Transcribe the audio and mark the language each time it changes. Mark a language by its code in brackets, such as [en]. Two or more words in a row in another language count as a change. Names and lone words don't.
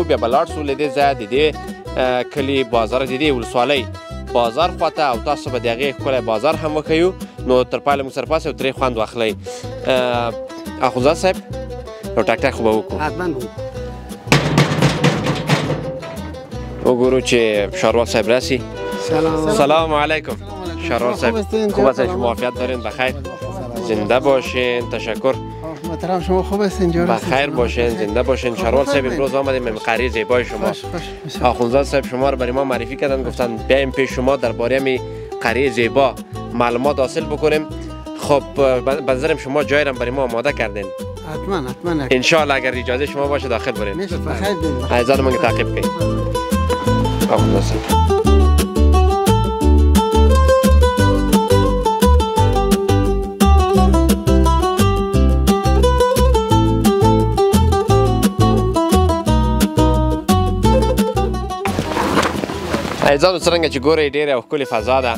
[ps] بیا به لاړ شو له دې ځایه د دې کلي بازار، د دې ولسوالۍ بازار خواته، او تاسو به د هغې ښکلی بازار هم وښیو. نو تر پایله موږ سره پاسئ او ترې خوند واخلئ. اخوندزاده صاحب یو ټک ټک خو به وکړو، وګورو چې شاروال صاحب راسي. [fa] سلام علیکم شاروال صاحب، خوب هستین؟ شما عافیت دارین؟ بخیر، زنده باشین. تشکر محترم، شما خوب هستین؟ بخیر باشین، زنده باشین. شاروال صاحب امروز آمدیم به قریه زیبای شما. اخوندزاده صاحب شما رو برای ما معرفی کردن، گفتن بیایم پیش شما درباره می قریه زیبا معلومات حاصل بکنیم. خب به نظرم شما جای را برای ما آماده کردین. حتما [ar] ان شاء الله [fa] اگر اجازه شما باشه داخل بریم. بخیر بین. عزیزان من تعقیب کنید. [ps] اخوندزاده صاحب عزیزانو څرنګه چې ګورئ ډېره ښکلې فضا ده.